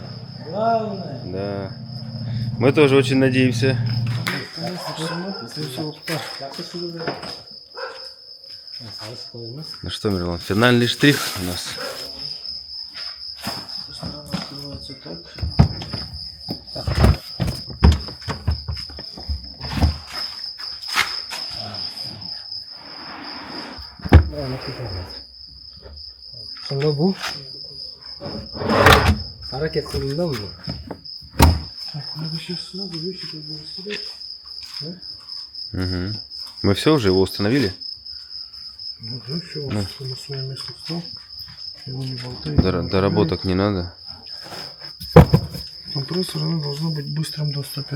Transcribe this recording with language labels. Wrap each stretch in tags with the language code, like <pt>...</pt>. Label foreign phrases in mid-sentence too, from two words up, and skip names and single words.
<ru>Главное. Да. Мы тоже очень надеемся. Ну что, Мирлан, финальный штрих у нас. Сторона открывается так.</ru> <tr>Sonunda bu. Hareket sonunda mı?</tr> <ru>Так, надо сейчас сразу вещи как бы растерять. Угу. Мы все уже его установили? Ну да, все, Ну. на свое место встал. Его не болтает. Доработок не надо. Компрессор оно должно быть в быстром доступе.</ru>